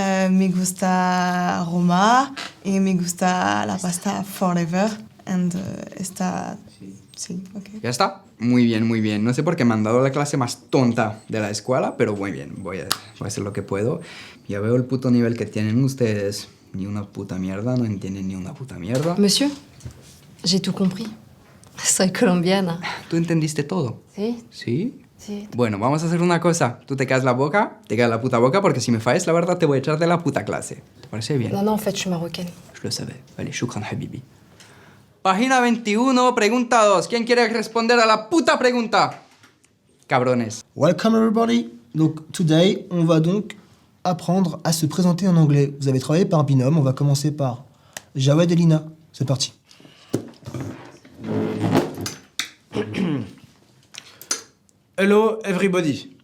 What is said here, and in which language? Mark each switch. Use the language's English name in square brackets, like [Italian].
[Spanish] Me gusta Roma y me gusta la pasta forever. And esta... Sí, ok. ¿Ya está? Muy bien, muy bien. No sé por qué me han dado la clase más tonta de la escuela, pero muy bien. Voy a hacer lo que puedo. Ya veo el puto nivel que tienen ustedes. Ni una puta mierda, no entienden ni una puta mierda. [French] Monsieur, j'ai tout compris. [Spanish] Soy colombiana. ¿Tú entendiste todo? Sí. ¿Sí? Sí. Bueno, vamos a hacer una cosa. Tú te callas la boca, te callas la puta boca, porque si me fallas la verdad te voy a echar de la puta clase. ¿Te parece bien? [French] Non, en fait, je suis marocaine. Je le savais. Allez, [Arabic] shukran habibi. [Spanish] Página 21, pregunta 2. ¿Quién quiere responder a la puta pregunta? Cabrones. [English] Welcome everybody. [French] Donc today, on va donc apprendre à se présenter en anglais. Vous avez travaillé par binôme, on va commencer par Jawed et Lina. C'est parti. [English] Hello everybody.